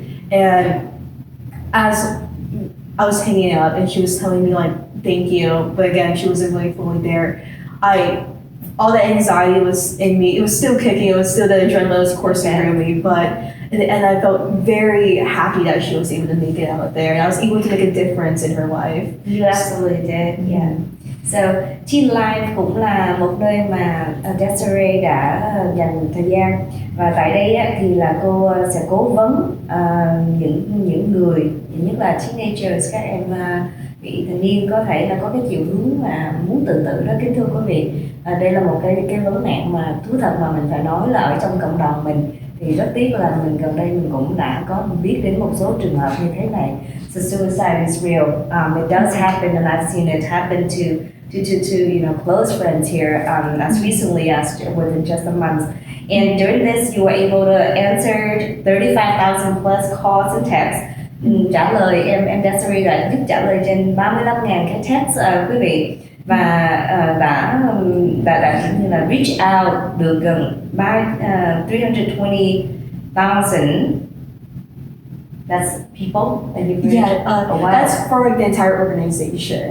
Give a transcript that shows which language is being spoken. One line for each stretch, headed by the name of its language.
English: And as I was hanging up and she was telling me like, thank you, but again, she wasn't really fully there. All the anxiety was in me. It was still kicking. It was still the adrenaline was coursing through me. But in the end, I felt very happy that she was able to make it out there, and I was able to make a difference in her life. You absolutely did. Yeah.
Vietnamese: So Teen Life cũng là một nơi mà Desiree đã dành thời gian, và tại đây thì là cô sẽ cố vấn những người, nhất là teenagers, các em vị thành niên có thể là có cái chiều hướng mà muốn tự tử đó, kính thưa quý vị. Đây là một cái vấn nạn mà thú thật mà mình phải nói là ở trong cộng đồng mình thì rất tiếc là mình gần đây mình cũng đã có biết đến một số trường hợp như thế này.
English: So suicide is real. It does happen, and I've seen it happen to close friends here as recently as within just a month. And during this, you were able to answer 35,000 plus calls and texts.
Vietnamese: Trả lời em Desiree đã giúp trả lời trên 35.000 cái text quý vị, và đã như là
English: reach out
Vietnamese: được gần 320,000.
English: That's people that you've reached? Wow. That's for like the entire organization.